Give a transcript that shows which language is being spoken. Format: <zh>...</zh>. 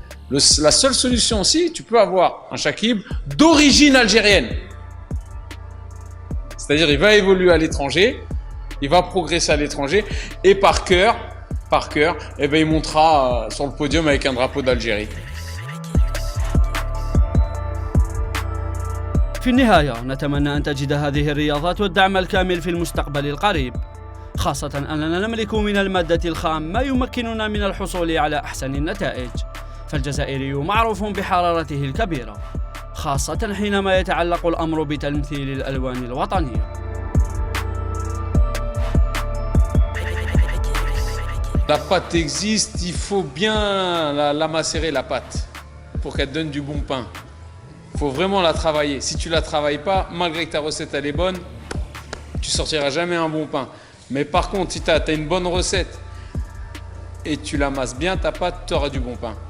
<fr>La seule solution aussi, tu peux avoir un Chakib d'origine algérienne. C'est-à-dire, il va évoluer à l'étranger, il va progresser à l'étranger, et par cœur, eh ben, il montera sur le podium avec un drapeau d'Algérie.</fr> <ar>في النهاية نتمنى أن تجد هذه الرياضات والدعم الكامل في المستقبل القريب، خاصة أننا نملك من المادة الخام ما يمكننا من الحصول على أحسن النتائج. فالجزائري معروف بحرارته الكبيرة، خاصة حينما يتعلق الأمر بتمثيل الألوان الوطنية.</ar> <fr>La pâte existe, il faut bien la macérer la pâte pour qu'elle donne du bon pain. Il faut vraiment la travailler. Si tu la travailles pas, malgré que ta recette elle est bonne, tu sortiras jamais un bon pain. Mais par contre, si tu as une bonne recette et tu l'amasses bien ta pâte, tu auras du bon pain.</fr>